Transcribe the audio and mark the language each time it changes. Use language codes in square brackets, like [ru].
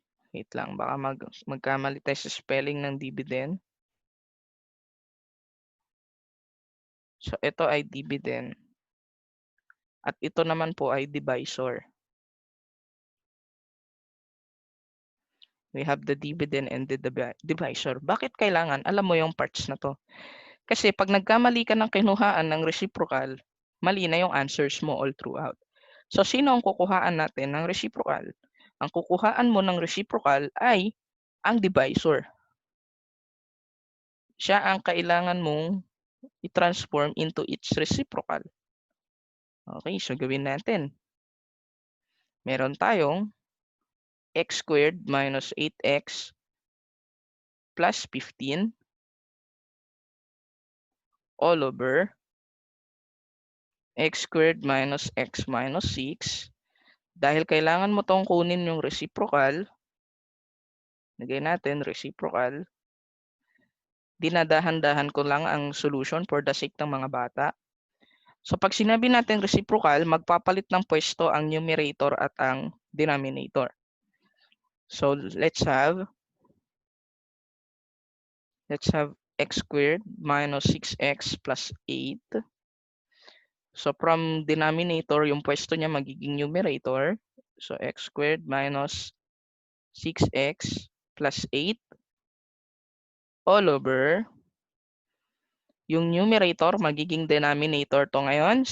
[tl] Wait lang, baka magkamali tayo sa spelling ng dividend. So, ito ay dividend. At ito naman po ay divisor. [en] We have the dividend and the divisor. [tl] Bakit kailangan? Alam mo yung parts na to. Kasi pag nagkamali ka ng kinuhaan ng reciprocal, mali na yung answers mo all throughout. So, sino ang kukuhaan natin ng reciprocal? Ang kukuhaan mo ng reciprocal ay ang divisor. Siya ang kailangan mong i-transform into its reciprocal. [en] Okay, [tl] so gawin natin. Meron tayong [en] x squared minus 8x plus 15 all over x squared minus x minus 6. [tl] Dahil kailangan mo tong kunin yung reciprocal, lagay natin reciprocal. Dinadahan-dahan ko lang ang solution for the sake ng mga bata. So pag sinabi natin reciprocal, magpapalit ng pwesto ang numerator at ang denominator. [en] So let's have x squared minus 6x plus 8. [tl] So from denominator, yung pwesto niya magiging numerator. [en] So x squared minus 6x plus 8 all over [tl] yung numerator magiging denominator to ngayon.